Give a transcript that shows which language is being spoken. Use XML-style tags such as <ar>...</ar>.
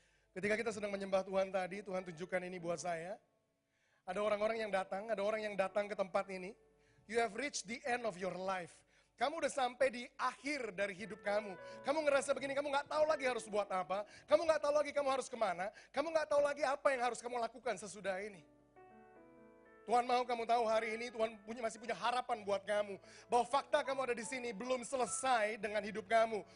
<id>Ketika kita sedang menyembah Tuhan tadi, Tuhan tunjukkan ini buat saya. Ada orang-orang yang datang, ada orang yang datang ke tempat ini.</id> <en>You have reached the end of your life.</en> <id>Kamu udah sampai di akhir dari hidup kamu. Kamu ngerasa begini, kamu gak tahu lagi harus buat apa. Kamu gak tahu lagi kamu harus kemana. Kamu gak tahu lagi apa yang harus kamu lakukan sesudah ini. Tuhan mau kamu tahu hari ini Tuhan masih punya harapan buat kamu. Bahwa fakta kamu ada di sini belum selesai dengan hidup kamu.</id>